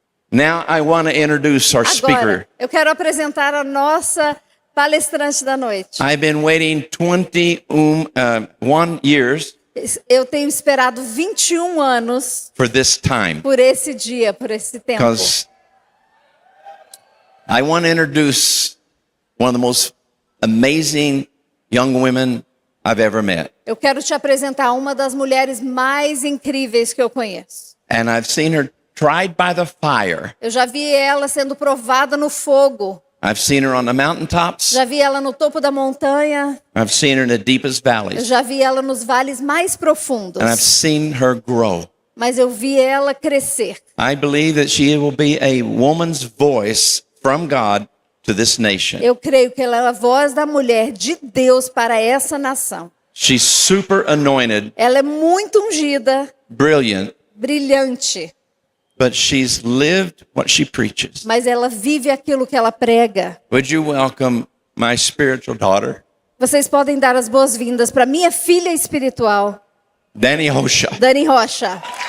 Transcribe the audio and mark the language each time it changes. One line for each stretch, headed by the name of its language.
English: Now I want to introduce our speaker.
Portuguese: Agora, eu quero apresentar a nossa palestrante da noite.
English: I've been waiting 21 years
Portuguese: Eu tenho esperado 21 anos
English: for this time
Portuguese: por esse dia, por esse tempo.
English: because I want to introduce one of the most amazing young women I've ever met.
Portuguese: Eu quero te apresentar uma das mulheres mais incríveis que eu conheço.
English: And I've seen her tried by the fire.
Portuguese: Eu já vi ela sendo provada no fogo.
English: I've seen her on the mountaintops.
Portuguese: Já vi ela no topo da montanha.
English: I've seen her in the deepest
Portuguese: Eu
English: valleys.
Portuguese: já vi ela nos vales mais profundos.
English: And I've seen her grow.
Portuguese: Mas eu vi ela crescer.
English: I believe that she will be a woman's voice from God to this nation.
Portuguese: Eu creio que ela é a voz da mulher de Deus para essa nação.
English: She's super anointed,
Portuguese: Ela é muito ungida,
English: brilliant,
Portuguese: brilhante,
English: but she's lived what she preaches.
Portuguese: mas ela vive aquilo que ela prega.
English: Would you welcome my spiritual daughter,
Portuguese: Vocês podem dar as boas-vindas para minha filha espiritual, Dani Rocha? Dani Rocha.